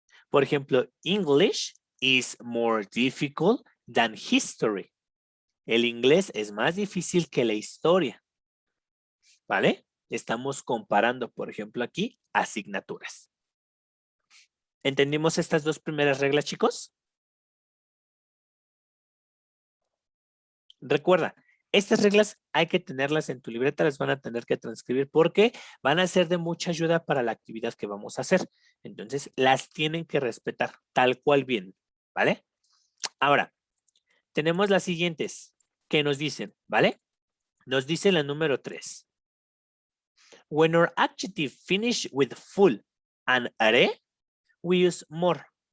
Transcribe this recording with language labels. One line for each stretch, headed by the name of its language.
Spanish: Por ejemplo,
English: English is more difficult than history.
Spanish: El inglés es más difícil que la historia. ¿Vale? Estamos comparando, por ejemplo, aquí asignaturas. ¿Entendimos estas 2 primeras reglas, chicos? Recuerda, estas reglas hay que tenerlas en tu libreta, las van a tener que transcribir porque van a ser de mucha ayuda para la actividad que vamos a hacer. Entonces, las tienen que respetar tal cual vienen, ¿vale? Ahora, tenemos las siguientes que nos dicen, ¿vale? Nos dice la número 3.
English: When our adjective finish with full and are, we use more.